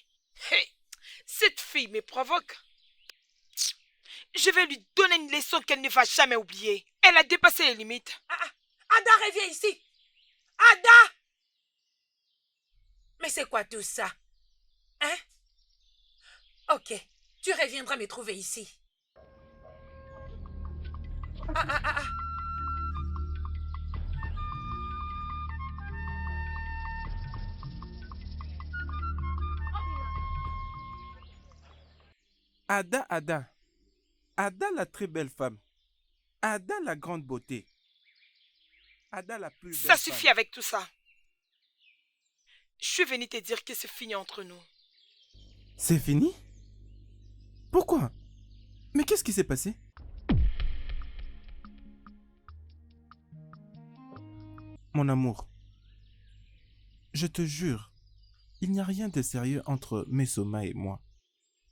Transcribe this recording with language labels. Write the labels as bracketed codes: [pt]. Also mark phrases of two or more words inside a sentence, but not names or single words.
[fr] Cette fille me provoque. Je vais lui donner une leçon qu'elle ne va jamais oublier. Elle a dépassé les limites. Ada, reviens ici. Ada! Mais c'est quoi tout ça? Hein? Ok, tu reviendras me trouver ici. Ah. Ada, Ada. Ada la très belle femme. Ada la grande beauté. Ada la plus belle Ça suffit femme. avec tout ça. Je suis venue te dire que c'est fini entre nous. C'est fini? Pourquoi? Mais qu'est-ce qui s'est passé? Mon amour, je te jure, il n'y a rien de sérieux entre Mesoma et moi.